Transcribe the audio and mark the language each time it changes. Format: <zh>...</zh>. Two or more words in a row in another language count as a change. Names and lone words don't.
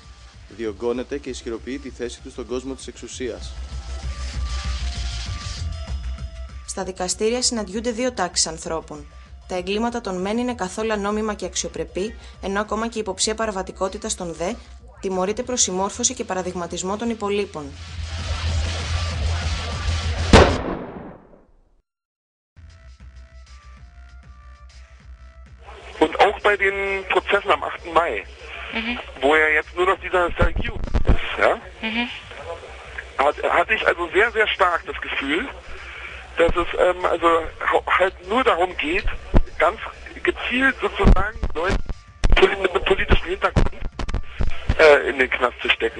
<el>Διωγγώνεται και ισχυροποιεί τη θέση του στον κόσμο της εξουσίας. Στα δικαστήρια συναντιούνται δύο τάξεις ανθρώπων. Τα εγκλήματα των μεν είναι καθόλου νόμιμα και αξιοπρεπή, ενώ ακόμα και η υποψία παραβατικότητας των δε τιμωρείται προς συμμόρφωση και παραδειγματισμό των υπολείπων.</el> <de>Und auch bei den Prozessen am 8. Mai, wo ja jetzt nur noch dieser Salgio ist, ja, hatte ich also sehr, sehr stark das Gefühl, dass es also halt nur darum geht, ganz gezielt sozusagen Leute mit politischem Hintergrund in den Knast zu stecken.</de>